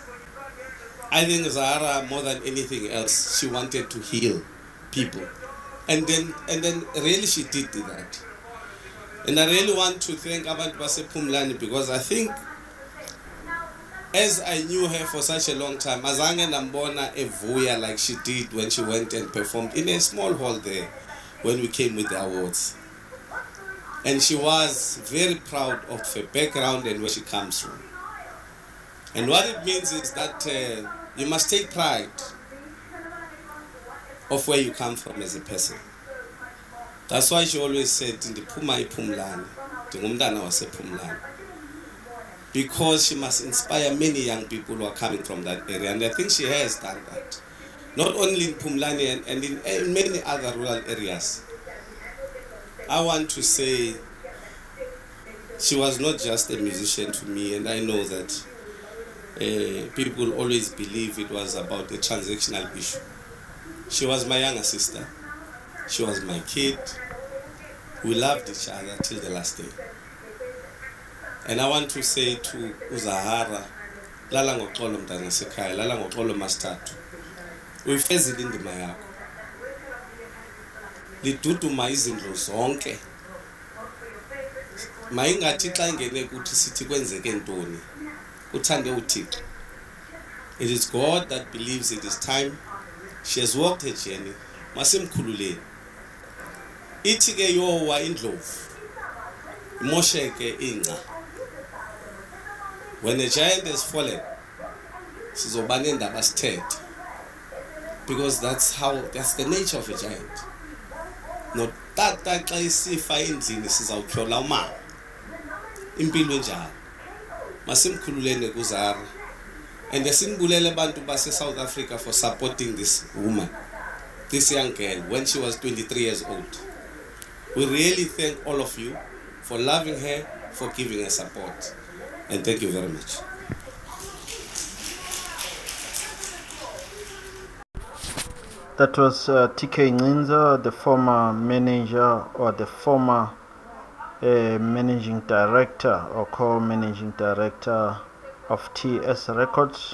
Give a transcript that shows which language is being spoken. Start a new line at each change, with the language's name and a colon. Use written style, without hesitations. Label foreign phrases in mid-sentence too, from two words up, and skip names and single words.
English: I think Zahara, more than anything else, she wanted to heal people. And then really she did that. And I really want to thank Abantu Basepumlani, because I think as I knew her for such a long time,
Xhosa: azange nambona evuya
English: like she did when she went and performed in a small hall there when we came with the awards. And she was very proud of her background and where she comes from. And what it means is that you must take pride of where you come from as a person. That's why she always said,
Xhosa: "Ndiphuma ePhumlani, ndingumntana wasePhumlani."
English: Because she must inspire many young people who are coming from that area. And I think she has done that. Not only in Phumlani and in many other rural areas. I want to say she was not just a musician to me, and I know that people always believe it was about a transactional issue. She was my younger sister. She was my kid. We loved each other till the last day. And I want to say to Zahara,
Xhosa: lala ngoxolo mntana sekhaya, lala ngoxolo masithathu. Uyifezile indima yakho. Liduduma izindlu zonke. Mayingathi xa ingene kuthi sithi kwenzeke ntoni. Uthande uThixo.
English: It is God that believes it is time. She has walked her journey.
Xhosa: Masimkhululeni. Ithi ke yowa indlovu. Imosheke ingca.
English: When a giant has fallen,
Xhosa: sizobana indaba sithethe.
English: Because that's the nature of a giant.
Xhosa: No tata xa isifa endlini sizawuthyola umama. Impilo enjalo. Masimkhululeni kuZahara.
English: And
Xhosa: sinibulele abantu base
English: South Africa for supporting this woman, this young girl, when she was 23 years old. We really thank all of you for loving her, for giving her support. And thank you very much. That was TK Nciza, the former manager or the former managing director or co-managing director of TS Records.